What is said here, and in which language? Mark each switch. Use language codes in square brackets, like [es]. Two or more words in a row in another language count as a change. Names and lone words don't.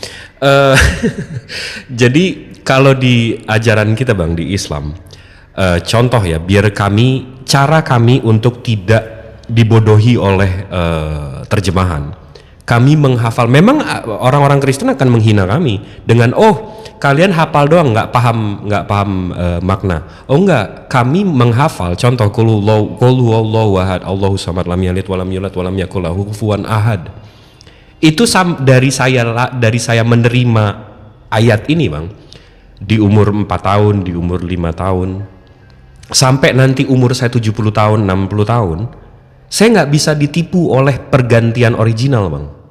[id] Jadi kalau di ajaran kita Bang di Islam, contoh ya, biar cara kami untuk tidak dibodohi oleh terjemahan, kami menghafal. Memang orang-orang Kristen akan menghina kami dengan kalian hafal doang, nggak paham makna. Enggak, kami menghafal. Contoh, [ar] قل هو الله أحد، الله الصمد، لم يلد ولم يولد ولم يكن له كفوا أحد. [id] Itu dari saya menerima ayat ini Bang, di umur 4 tahun, di umur 5 tahun, sampai nanti umur saya 70 tahun, 60 tahun, saya nggak bisa ditipu oleh pergantian original Bang.